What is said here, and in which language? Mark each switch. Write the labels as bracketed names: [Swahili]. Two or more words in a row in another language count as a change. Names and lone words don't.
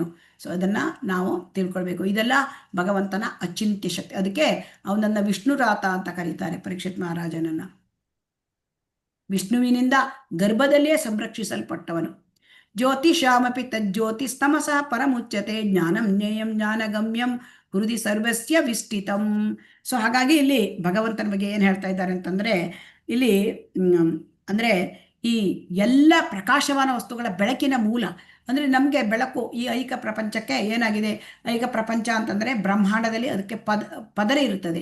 [Kannada] ಸೊ ಅದನ್ನ ನಾವು ತಿಳ್ಕೊಳ್ಬೇಕು. ಇದೆಲ್ಲ ಭಗವಂತನ ಅಚಿಂತ್ಯ ಶಕ್ತಿ. ಅದಕ್ಕೆ ಅವನನ್ನ ವಿಷ್ಣುರಾತ ಅಂತ ಕರೀತಾರೆ, ಪರೀಕ್ಷಿತ್ ಮಹಾರಾಜನನ್ನ. ವಿಷ್ಣುವಿನಿಂದ ಗರ್ಭದಲ್ಲಿಯೇ ಸಂರಕ್ಷಿಸಲ್ಪಟ್ಟವನು. [Sanskrit] ಜ್ಯೋತಿಷಾಮಪಿ ತಜ್ಜ್ಯೋತಿಸ್ತಮಸಃ ಪರಮುಚ್ಯತೆ ಜ್ಞಾನಂ ಜ್ಞೇಯಂ ಜ್ಞಾನಗಮ್ಯಂ ಹೃದಯ ಸರ್ವಸ್ಯ ವಿಷ್ಟಿತಂ. [Kannada] ಸೊ ಹಾಗಾಗಿ ಇಲ್ಲಿ ಭಗವಂತನ ಬಗ್ಗೆ ಏನು ಹೇಳ್ತಾ ಇದ್ದಾರೆ ಅಂತಂದರೆ, ಇಲ್ಲಿ ಅಂದರೆ ಈ ಎಲ್ಲ ಪ್ರಕಾಶಮಾನ ವಸ್ತುಗಳ ಬೆಳಕಿನ ಮೂಲ ಅಂದರೆ ನಮಗೆ ಬೆಳಕು. ಈ ಐಕ ಪ್ರಪಂಚಕ್ಕೆ ಏನಾಗಿದೆ, ಐಕ ಪ್ರಪಂಚ ಅಂತಂದರೆ ಬ್ರಹ್ಮಾಂಡದಲ್ಲಿ ಅದಕ್ಕೆ ಪದರ ಇರುತ್ತದೆ.